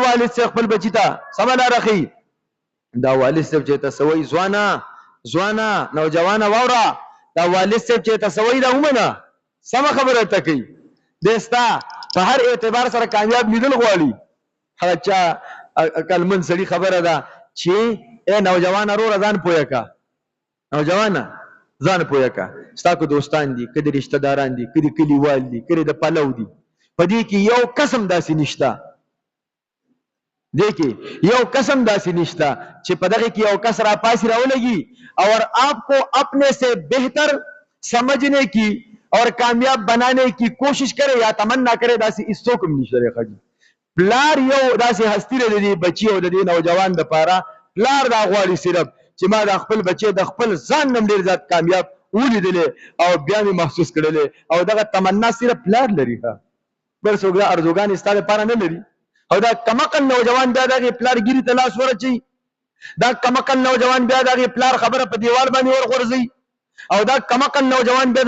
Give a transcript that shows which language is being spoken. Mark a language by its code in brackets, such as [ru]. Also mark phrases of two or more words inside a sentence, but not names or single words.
[ps] والد صاحب خپل بچي ته سمه لاره ښیي دا والد صاحب چې ته څه وایي ځوانه نوجوانه واوره دا والد صاحب چې ته څه وایي دا ومنه سمه خبره ته کوي دی ستا په هر اعتبار سره کامیاب لیدل غواړي هغه چا عقلمند سړي خبره ده چې ای نوجوانه وروره ځان پوهه که نوجوانه ځان پوهه که ستا که دوستان دي که د رشته داران دي که د کلیوال دي که د پلو دي په دې کې یو قسم داسې نشته دې کې یو قسم داسې نشته چې په دغه کې یو کس راپاسې راولګي [ur] اور آپ کو اپنے سے بہتر سمجھنے کی اور کامیاب بنانے کی کوشش کرے یا تمنا کرے [ps] داسې هیڅوک هم نشته دی ښځې پلار یو داسې هستي لري د دې بچي او د دې نوجوان دپاره پلار دا غواړي صرف چې ما د خپل بچی د خپل ځان نه ډېر زیات کامیاب ولیدلی او بیا مې محسوس کړلی او دغه تمنا صرف پلار لري بل څوک دا ارزوګانې ستا دپاره نه لري او دا کمقل نوجوان بیا د هغې پلار ګیري ته لاس ورچوي دا کمقل نوجوان بیا د هغې پلار خبره په دیوال باندې ورغورځوي او دا کمقل نوجوان بیا د